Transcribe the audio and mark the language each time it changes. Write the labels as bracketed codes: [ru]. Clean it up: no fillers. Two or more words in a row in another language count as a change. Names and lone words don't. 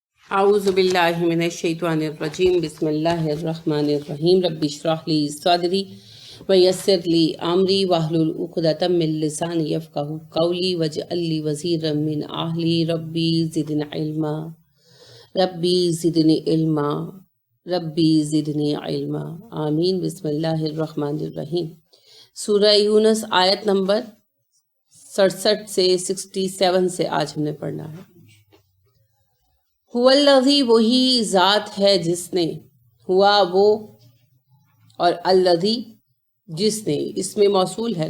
[ar] أعوذ بالله من الشيطان الرجيم بسم الله الرحمن الرحيم رب اشرح لي صدري ويسر لي أمري واحلل عقدة من لساني يفقهوا قولي واجعل لي وزيرا من أهلي رب زدني علما آمين. बिस्मिल्लाहिर्रहमानिर्रहीम। [ur] سورہ یونس آیت نمبر 67 سے 67 سے آج ہم نے پڑھنا ہے. هوالذی وہی ذات ہے جس نے، ہوا وہ اور الذی جس نے، اس میں موصول ہے نا.